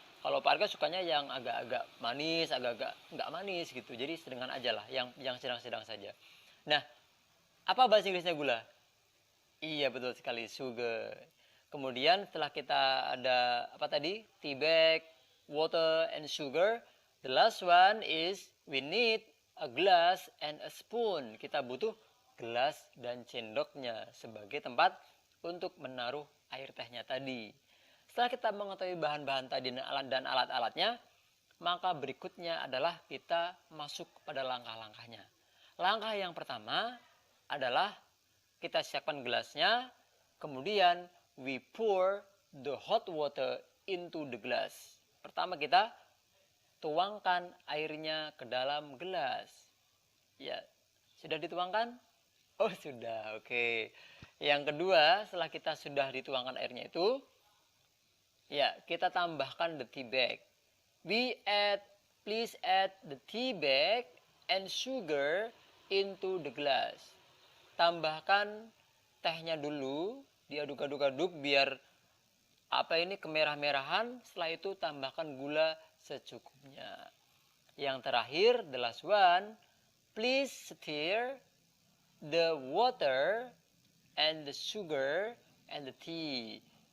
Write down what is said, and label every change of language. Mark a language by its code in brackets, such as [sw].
[id] Kalau Pak Arga sukanya yang agak-agak manis, agak-agak nggak manis gitu. Jadi sedangkan aja lah, yang sedang-sedang saja. Nah, apa bahasa Inggrisnya gula? Iya, betul sekali, sugar. Kemudian setelah kita ada apa tadi? [en] Tea bag, water, and sugar. The last one is we need a glass and a spoon. [id] Kita butuh gelas dan sendoknya sebagai tempat untuk menaruh air tehnya tadi. Setelah kita mengetahui bahan-bahan tadi dan alat-alatnya, maka berikutnya adalah kita masuk pada langkah-langkahnya. Langkah yang pertama adalah kita siapkan gelasnya, kemudian [en] we pour the hot water into the glass. [id] Pertama kita tuangkan airnya ke dalam gelas. Ya, sudah dituangkan? Oh sudah, oke. Yang kedua, setelah kita sudah dituangkan airnya itu, ya kita tambahkan the tea bag. [en] Please add the tea bag and sugar into the glass. [id] Tambahkan tehnya dulu, diaduk-aduk-aduk biar apa ini kemerah-merahan. Setelah itu tambahkan gula secukupnya. Yang terakhir, [en] the last one, please stir the water and the sugar and the tea.